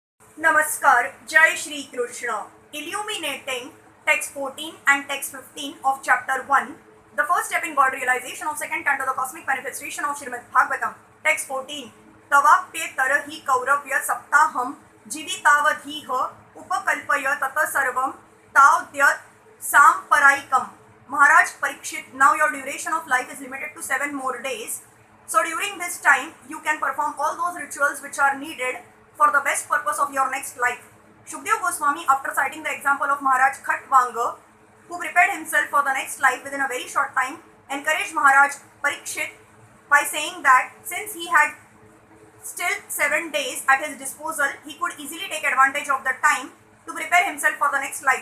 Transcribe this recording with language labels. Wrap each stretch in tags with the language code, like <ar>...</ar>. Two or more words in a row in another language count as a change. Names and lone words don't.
<hi>Namaskar, Jai Shri Krishna.</hi> <en>Illuminating text 14 and text 15 of chapter 1, the first step in God realization of second canto, the cosmic manifestation of Srimad Bhagavatam. Text 14.</en> <sa>Tavapye tarahi kauravya saptaham jivitavadhiha upakalpaya tata sarvam tavdyat samparaikam.</sa> <en>Maharaj Parikshit, now your duration of life is limited to 7 more days. So during this time, you can perform all those rituals which are needed for the best purpose of your next life. Shukdev Goswami, after citing the example of Maharaj Khatvanga, who prepared himself for the next life within a very short time, encouraged Maharaj Parikshit by saying that since he had still 7 days at his disposal, he could easily take advantage of the time to prepare himself for the next life.</en>